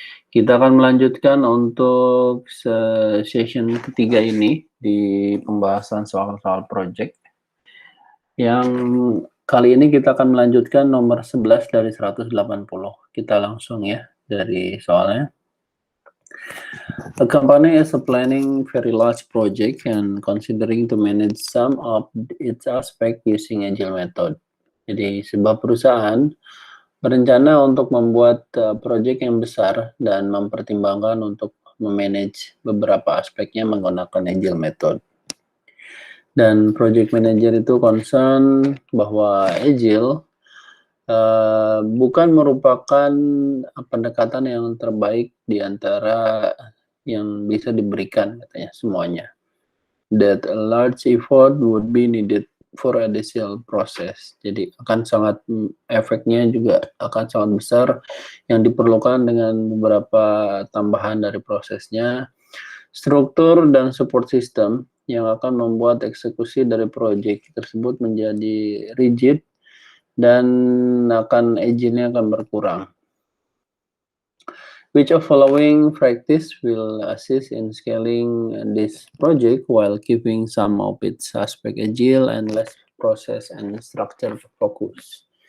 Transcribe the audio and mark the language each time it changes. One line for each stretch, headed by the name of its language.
Indonesian: Kita akan melanjutkan untuk session ketiga ini di pembahasan soal-soal project. Yang kali ini kita akan melanjutkan nomor 11 dari 180. Kita langsung ya dari soalnya.
English: A company is planning very large project and considering to manage some of its aspect using agile method.
Indonesian: Jadi sebuah perusahaan berencana untuk membuat project yang besar dan mempertimbangkan untuk memanage beberapa aspeknya menggunakan
English: agile method.
Indonesian: Dan project manager itu concern bahwa agile bukan merupakan pendekatan yang terbaik di antara yang bisa diberikan katanya semuanya.
English: That a large effort would be needed for additional process.
Indonesian: Jadi akan sangat efeknya juga akan sangat besar yang diperlukan dengan beberapa tambahan dari prosesnya, struktur dan support system yang akan membuat eksekusi dari proyek tersebut menjadi rigid dan agile-nya akan berkurang.
English: Which of following practice will assist in scaling this project while keeping some of its aspect agile and less process and structure focus.